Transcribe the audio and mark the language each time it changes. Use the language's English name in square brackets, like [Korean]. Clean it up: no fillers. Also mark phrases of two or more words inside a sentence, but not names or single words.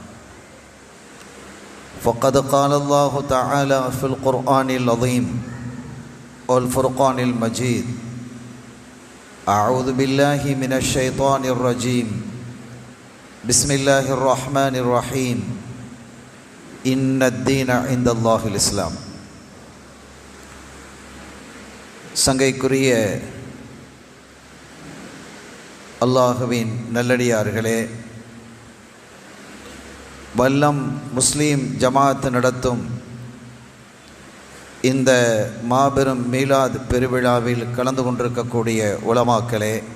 [Arabic] فقد قال الله تعالى في القرآن العظيم والفرقان المجيد: أعوذ بالله من الشيطان الرجيم، بسم الله الرحمن الرحيم، إن الدين عند الله الإسلام. [Tamil] சங்கைக்குரிய அல்லாஹுவின் நல்லடியார்களே, வல்லம் முஸ்லீம் ஜமாத் நடத்தும் இந்த மாபெரும் மீலாத் பெருவிழாவில் கலந்து கொண்டிருக்கக்கூடிய உலமாக்களே,